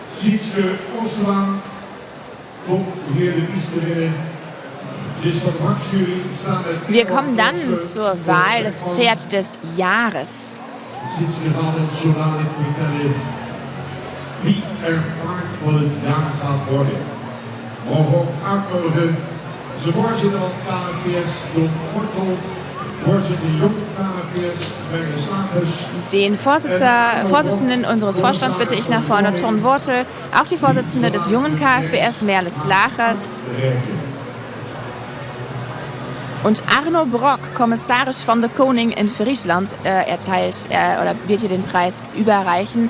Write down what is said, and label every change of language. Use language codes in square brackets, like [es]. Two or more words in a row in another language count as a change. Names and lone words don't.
[nl] Sietske Oosterman komt hier de piste winnen. [de] Wir kommen dann zur Wahl des Pferd des Jahres. [nl] Sietske gaat ons zo dadelijk vertellen wie er paard van het jaar gaat worden. Mogen we ook uitnodigen de voorzitter van KNPS, Don Kortel, voorzitter Jong KNPS, Merle Slagers. [de] Den Vorsitzenden unseres Vorstands bitte ich nach vorne, Ton Wortel, auch die Vorsitzende des jungen KFBS, Merle Slagers. Und Arno Brock, Kommissarisch [nl] von de Koning [de] in Friesland, wird hier den Preis überreichen.